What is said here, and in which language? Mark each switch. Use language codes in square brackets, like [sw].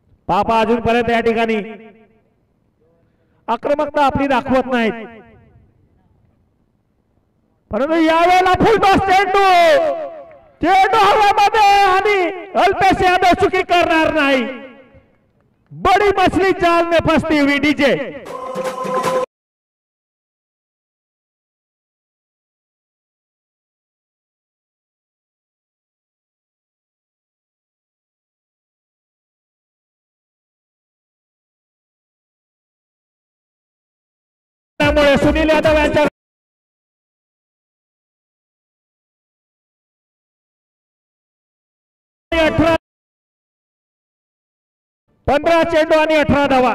[mr] पापा अजूनपर्यंत या ठिकाणी आक्रमकता आपली दाखवत नाहीत, परंतु यावेळेला फुल टॉस चेंडू, चेंडू हवेमध्ये आणि अल्पेश यादव चुकी करणार नाही. [hi] बडी मछली जाल में फंसती हुई. [mr] डीजे त्यामुळे सुनील यादव यांच्या 15 चेंडू आणि 18 धावा.